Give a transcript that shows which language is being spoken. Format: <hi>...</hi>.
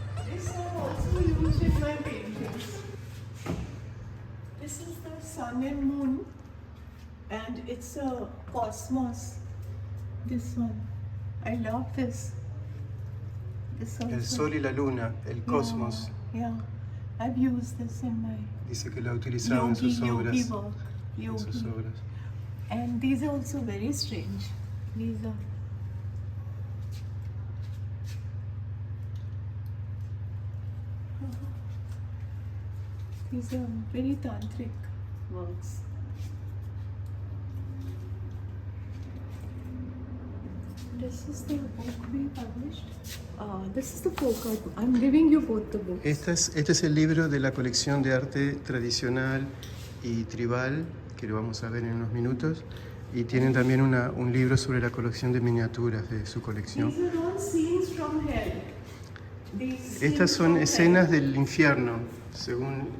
<en>This are also used in my paintings. This is the sun and moon, and it's a cosmos. This one. I love this. This also.</en> <es>El sol y la luna, el cosmos.</es> <en>Yeah, I've used this in my</en> <es>Dice que lo ha utilizado en sus obras.</es> <en>yogi work.</en> <es>En sus obras.</es> <en>And these are also very strange. These are. These are very tantric works. This is the book we published. This is the book. I'm giving you both the books.</en> <es>Este es el libro de la colección de arte tradicional y tribal, que lo vamos a ver en unos minutos. Y tienen también un libro sobre la colección de miniaturas de su colección.</es> <en>These are all scenes from hell.</en> <es>Estas son escenas del infierno, según</es>